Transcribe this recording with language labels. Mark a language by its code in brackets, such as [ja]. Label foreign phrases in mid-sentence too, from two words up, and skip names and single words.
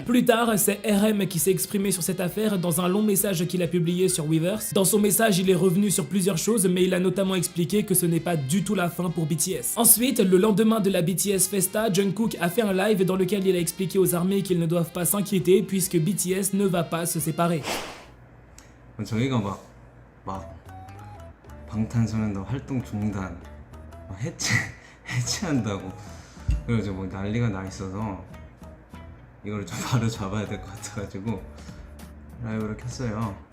[fr] Plus tard, c'est RM qui s'est exprimé sur cette affaire dans un long message qu'il a publié sur Weverse. Dans son message, il est revenu sur plusieurs choses, mais il a notamment expliqué que ce n'est pas du tout la fin pour BTS. Ensuite, le lendemain de la BTS Festa, Jungkook a fait un live dans lequel il a expliqué aux ARMY qu'ils ne doivent pas s'inquiéter puisque BTS ne va pas se séparer. [ko] 저희가 막 방탄소년단 활동 중단 해체한다고 그래서 뭐 난리가 나 있어서 이걸 좀 바로 잡아야 될 것 같아가지고 라이브를 켰어요.